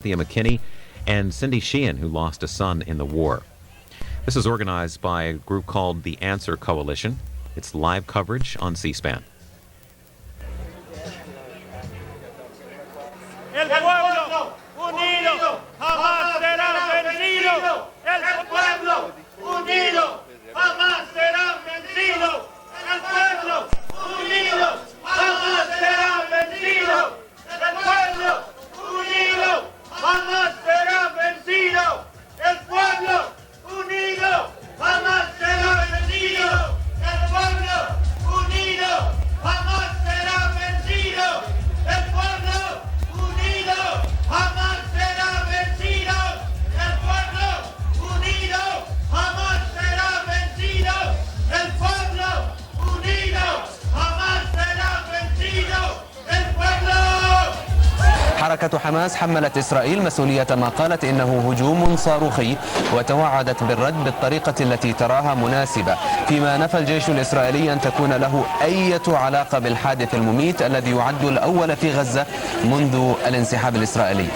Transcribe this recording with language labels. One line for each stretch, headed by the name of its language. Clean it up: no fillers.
English: Thea McKinney and Cindy Sheehan, who lost a son in the war. This is organized by a group called the Answer Coalition. It's live coverage on C-SPAN.
Spanish: El pueblo unido jamás será vencido. El pueblo unido jamás será vencido. El pueblo unido jamás será vencido. El pueblo unido jamás será vencido. El pueblo unido jamás será vencido. El pueblo unido jamás será vencido. El pueblo unido jamás será vencido. El pueblo unido jamás será vencido. El pueblo unido jamás será vencido. El pueblo.
Arabic: حركة حماس حملت إسرائيل مسؤولية ما قالت إنه هجوم صاروخي وتوعدت بالرد بالطريقة التي تراها مناسبة، فيما نفى الجيش الإسرائيلي أن تكون له أي علاقة بالحادث المميت الذي يعد الأول في غزة منذ الانسحاب الإسرائيلي.